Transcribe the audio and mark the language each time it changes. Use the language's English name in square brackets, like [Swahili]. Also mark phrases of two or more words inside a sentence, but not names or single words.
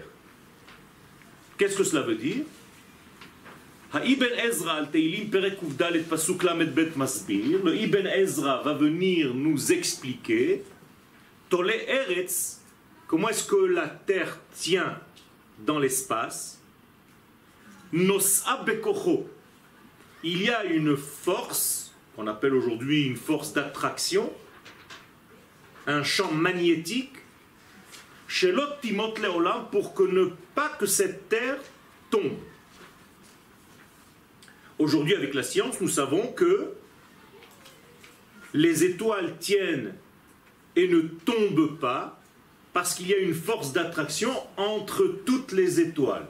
[French] Qu'est-ce que cela veut dire? Le Ibn Ezra va venir nous expliquer [Hebrew] תולה ארץ, [French] comment est-ce que la terre tient dans l'espace. [Hebrew] נושא בכוחו, [French] il y a une force qu'on appelle aujourd'hui une force d'attraction, un champ magnétique, [Hebrew] שלא תמוט לעולם, [French] pour que ne pas que cette terre tombe. Aujourd'hui, avec la science, nous savons que les étoiles tiennent et ne tombent pas parce qu'il y a une force d'attraction entre toutes les étoiles.